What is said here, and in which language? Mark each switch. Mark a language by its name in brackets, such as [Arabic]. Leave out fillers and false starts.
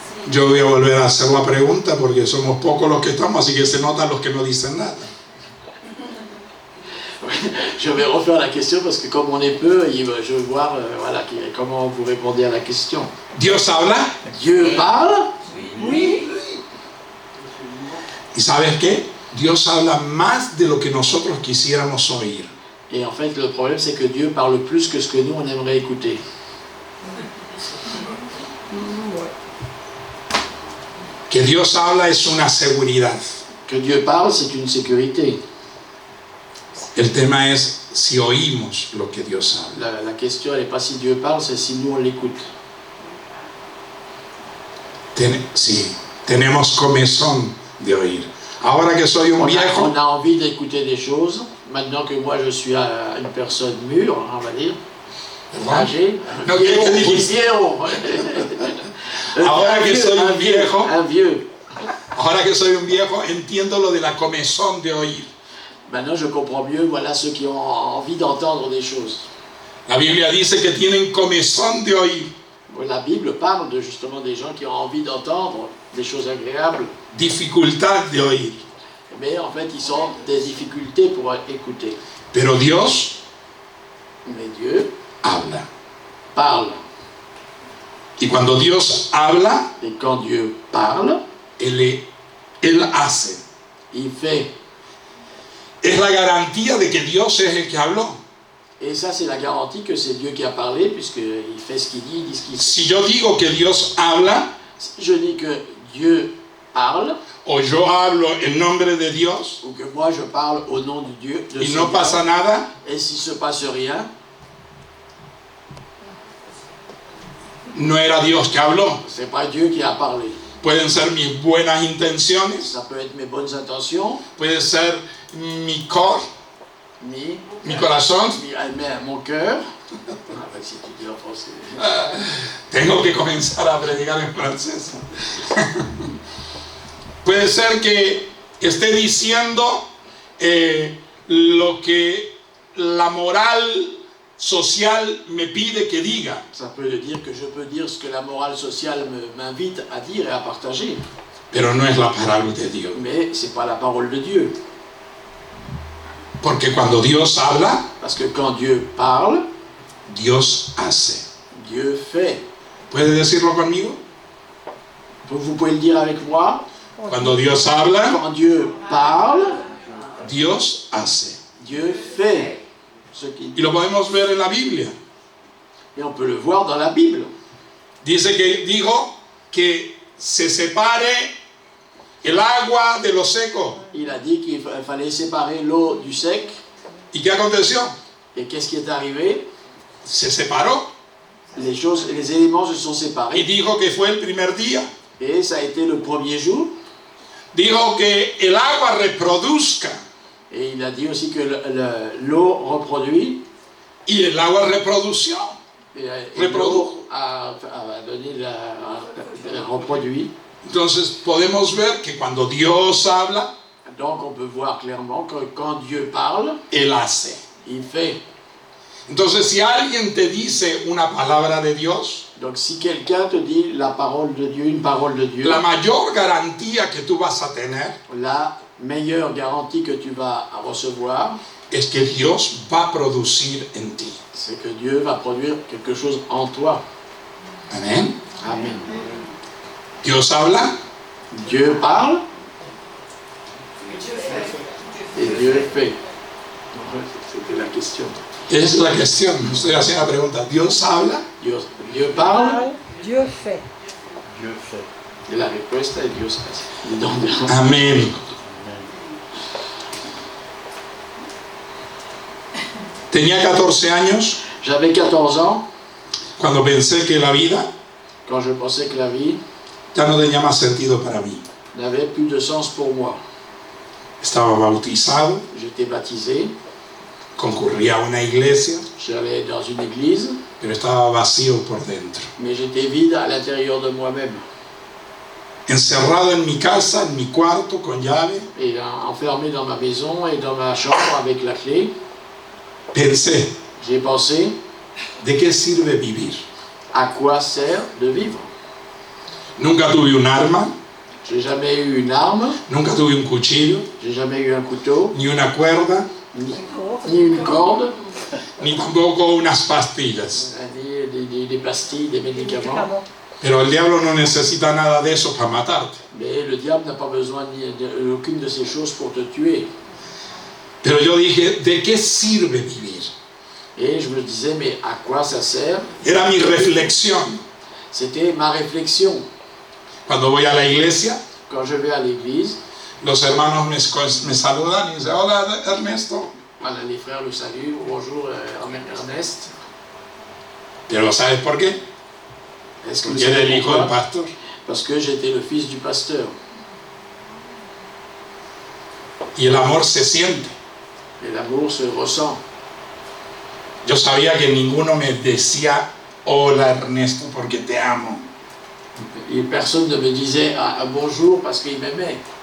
[Spanish] Yo voy a volver a hacer la pregunta porque somos pocos los que estamos, así que se notan los que no dicen nada. [French] Je vais refaire la question parce que comme on est peu, je veux voir voilà, comment vous répondez à la question. [Spanish] ¿Dios habla? [French] Dieu parle? Oui. [Spanish] ¿Y sabes qué? Dios habla más de lo que nosotros quisiéramos oír. [French] Et en fait, le problème, c'est que Dieu parle plus que ce que nous, on aimerait écouter. [Spanish] Que Dios habla es una seguridad. [French] Que Dieu parle, c'est une sécurité. [Spanish] El tema es si oímos lo que Dios habla. [French] La question, elle n'est pas si Dieu parle, c'est si nous, on l'écoute. [Spanish] Sí, tenemos comezón de oír. Ahora que soy un viejo, [French] On a envie d'écouter des choses. Maintenant que moi, je suis une personne mûre, on va dire, âgée, [Spanish] No, ¿qué dijiste? Ahora que soy un viejo, [French] un vieux. [Spanish] ahora que soy un viejo, entiendo lo de la comezón de oír. [French] Maintenant, je comprends mieux, voilà, ceux qui ont envie d'entendre des choses. [Spanish] La Biblia dice que tienen comezón de oír. [French] La Bible parle de justement des gens qui ont envie d'entendre des choses agréables, [Spanish] Dificultad de oír. [French] mais en fait, ils ont des difficultés pour écouter. [Spanish] Pero Dios [French] Mais Dieu [Spanish] habla. [French] parle. [Spanish] Y cuando Dios habla, [French] Et quand Dieu parle, [Spanish] Él hace. [French] il fait. [Spanish] Es la garantía de que Dios es el que habló. [French] Et ça, c'est la garantie que c'est Dieu qui a parlé, puisqu'il fait ce qu'il dit, il dit ce qu'il fait. [Spanish] Si yo digo que Dios habla, [French] Si je dis que Dieu parle, [Spanish] o yo hablo en nombre de Dios [French] ou que moi je parle au nom du Dieu, de [Spanish] y [French] ce [Spanish] no [French] Dieu, [Spanish] pasa nada, [French] et s'il ne se passe rien, [Spanish] no era Dios que habló. [French] c'est pas Dieu qui a parlé. [Spanish] Pueden ser mis buenas intenciones, [French] Ça peut être mes bonnes intentions, [Spanish] puede ser mi cor, mi corazón. [French] mais mon cœur. Si tu dis en français. [Spanish] Tengo que comenzar a predicar en francés. Puede ser que esté diciendo lo que la moral social me pide que diga. [French] Ça peut dire que je peux dire ce que la morale sociale m'invite à dire et à partager. [Spanish] Pero no es la palabra de Dios. [French] Mais ce n'est pas la parole de Dieu. [Spanish] Porque cuando Dios habla, [French] Parce que quand Dieu parle, [Spanish] Dios hace. [French] Dieu fait. [Spanish] ¿Puede decirlo conmigo? [French] Vous pouvez le dire avec moi. [Spanish] Cuando Dios habla, [French] Quand Dieu parle, [Spanish] Dios hace. [French] Dieu fait ce qu'il [Spanish] Y [French] dit. [Spanish] lo podemos ver en la Biblia. [French] Et on peut le voir dans la Bible. [Spanish] Dice que dijo que se separe el agua de lo seco. [French] Il a dit qu'il fallait séparer l'eau du sec. [Spanish] ¿Y qué aconteció? [French] Et qu'est-ce qui est arrivé? [Spanish] Se separó. [French] Les éléments se sont [Spanish] Y [French] séparés. [Spanish] dijo que fue el primer día. [French] Et ça a été le premier jour. [Spanish] Dijo que el agua reproduzca. [French] Et il a dit aussi que l'eau reproduit. [Spanish] Y el agua reprodució. [French] Et [Spanish] Reprodujo. [French] l'eau a donné reproduit. [Spanish] Entonces podemos ver que cuando Dios habla, [French] Donc on peut voir clairement que quand Dieu parle, [Spanish] Él hace. [French] il fait. [Spanish] Entonces si alguien te dice una palabra de Dios, [French] Donc si quelqu'un te dit la parole de Dieu, une parole de Dieu, [Spanish] la mayor garantía que tú vas a tener [French] la meilleure garantie que tu vas recevoir, [Spanish] es que Dios va a producir en ti. [French] c'est que Dieu va produire quelque chose en toi. [Spanish] Amén. [French] Amen. [Spanish] Dios habla, [French] Dieu parle et Dieu fait. C'était la question. [Spanish] es la cuestión. Estoy haciendo la pregunta. Dios habla, [French] Dieu parle, Dieu fait. Dieu fait. [Spanish] Y la respuesta es Dios hace. Amén. Tenía 14 años [French] J'avais 14 ans [Spanish] cuando pensé que la vida [French] quand je pensais que la vie [Spanish] ya no tenía más sentido para mí. [French] n'avait plus de sens pour moi. [Spanish] Estaba bautizado, [French] J'étais baptisé, [Spanish] concurría a una iglesia, [French] j'allais dans une église, [Spanish] pero estaba vacío por dentro. [French] mais j'étais vide à l'intérieur de moi-même. [Spanish] Encerrado en mi casa, en mi cuarto, con llave, [French] Et enfermé dans ma maison et dans ma chambre avec la clé, [Spanish] pensé, [French] j'ai pensé, [Spanish] ¿de qué sirve vivir? [French] à quoi sert de vivre? [Spanish] Nunca tuve un arma, [French] J'ai jamais eu une arme, [Spanish] nunca tuve un cuchillo, [French] j'ai jamais eu un couteau, [Spanish] ni una cuerda, [French] ni une corde, [Spanish] ni tampoco unas pastillas. [French] ni des pastilles, des médicaments. [Spanish] Pero el diablo no necesita nada de eso para matarte. [French] Mais le diable n'a pas besoin d'aucune de ces choses pour te tuer. [Spanish] Pero yo dije, ¿de qué sirve vivir? [French] Et je me disais, mais à quoi ça sert? [Spanish] Era mi reflexión. [French] C'était ma réflexion. [Spanish] Cuando voy a la iglesia, [French] Quand je vais à l'église, [Spanish] los hermanos me saludan y dicen, hola Ernesto. [French] voilà, les frères le saluent, bonjour Ernest. [Spanish] Pero ¿sabes por qué? [French] Est-ce que vous [Spanish] Porque era el [French] savez [Spanish] hijo del [French] pourquoi? [Spanish] pastor. [French] Parce que j'étais le fils du pasteur. [Spanish] Y el amor se siente. [French] Et l'amour se ressent. [Spanish] Yo sabía que ninguno me decía, hola Ernesto, porque te amo. [French] Et personne ne me disait bonjour parce qu'il m'aimait.